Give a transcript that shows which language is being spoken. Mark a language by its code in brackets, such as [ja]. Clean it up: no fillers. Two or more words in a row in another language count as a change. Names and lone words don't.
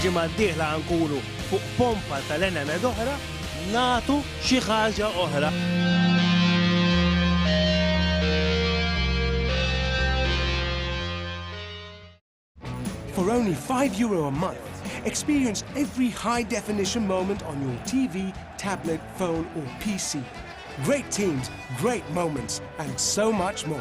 [mt] d-dieħla nkunu fuq pompa tal-Enemed oħra, nagħtu xi ħaġa oħra. [en] For only €5 a month, experience every high-definition moment on your TV, tablet, phone or PC. Great teams, great moments, and so much more.